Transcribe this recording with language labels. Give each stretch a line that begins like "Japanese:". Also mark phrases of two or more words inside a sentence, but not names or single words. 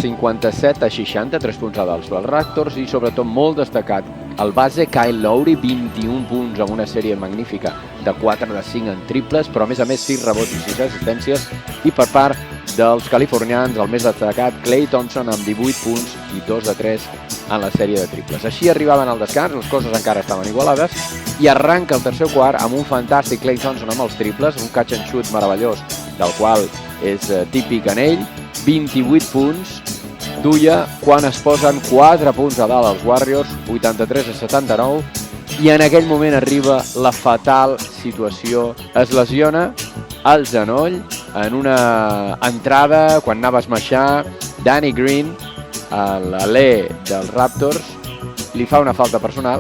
Catalan: 57-60, 3 punts a dalt dels Raptors, i sobretot molt destacat el base Kyle Lowry, 21 punts amb una sèrie magnífica de 4-5 en triples, però a més 6 rebots i 6 assistències, i per part dels californians el més destacat Klay Thompson amb 18 punts i 2-3 en la sèrie de triples. Així arribaven al descans, les coses encara estaven igualades, i arranca el tercer quart amb un fantàstic Klay Thompson amb els triples, un
English: catch and shoot
Catalan: meravellós, del qual és típic en ell, 28 punts, duia quan es posen 4 punts a dalt els Warriors, 83-79, i en aquell moment arriba la fatal situació. Es lesiona el genoll en una entrada, quan anava a esmaixar, Danny Green, l'alè dels Raptors, li fa una falta personal.